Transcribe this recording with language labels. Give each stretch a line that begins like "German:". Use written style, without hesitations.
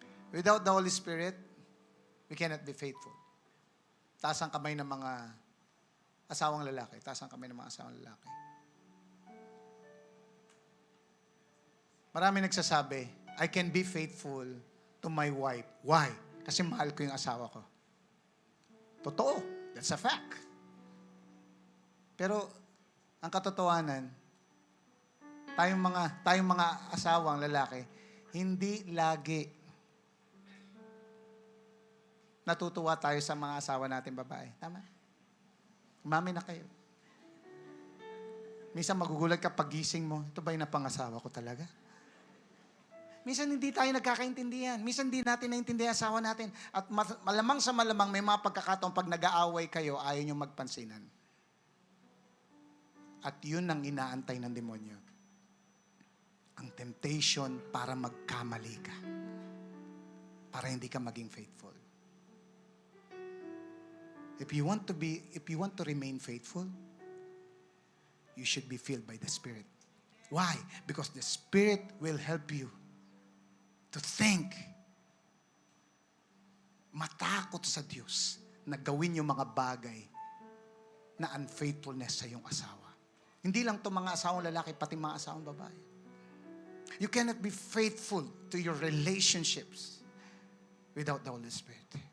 English: Without the Holy Spirit, we cannot be faithful.
Filipino: Taas ang kamay ng mga asawang lalaki. Taas ang kamay ng mga asawang lalaki. Marami nagsasabi,
English: I can be faithful to my wife.
Filipino: Why? Kasi mahal ko yung asawa ko. Totoo.
English: That's a fact.
Filipino: Pero, ang katotohanan, tayong mga asawang lalaki, hindi lagi natutuwa tayo sa mga asawa natin babae. Tama? Umami na kayo. Minsan magugulat ka pagising mo, ito ba yung napangasawa ko talaga? Minsan hindi tayo nagkakaintindihan. Minsan hindi natin naintindihan asawa natin. At malamang sa malamang may mga pagkakataon pag nag-aaway kayo, ayaw nyo magpansinan. At yun ang inaantay ng demonyo. Ang temptation para magkamali ka. Para hindi ka maging faithful.
English: If you want to remain faithful, you should be filled by the Spirit. Why? Because the Spirit will help you to think,
Filipino: matakot sa Diyos na gawin yung mga bagay na unfaithfulness sa iyong asawa. Hindi lang to mga asawang lalaki, pati mga asawang babae.
English: You cannot be faithful to your relationships without the Holy Spirit.